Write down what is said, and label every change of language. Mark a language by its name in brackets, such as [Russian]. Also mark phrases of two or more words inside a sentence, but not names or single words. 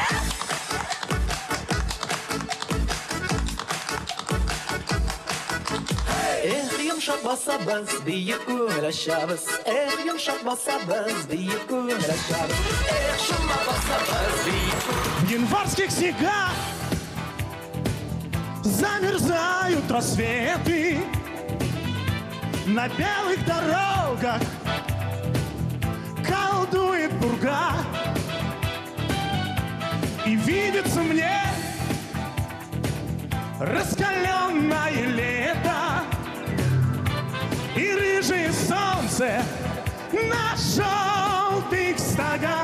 [Tatar] Эх, йомшак басабыз, биек күңел ашабыз. Эх, йомшак басабыз, биек күңел ашабыз. Эх, шума басабыз, биек күңел. [Russian] В январских снегах замерзают рассветы, на белых дорогах колдует пурга, и видится мне раскаленное лето и рыжее солнце на желтых стогах.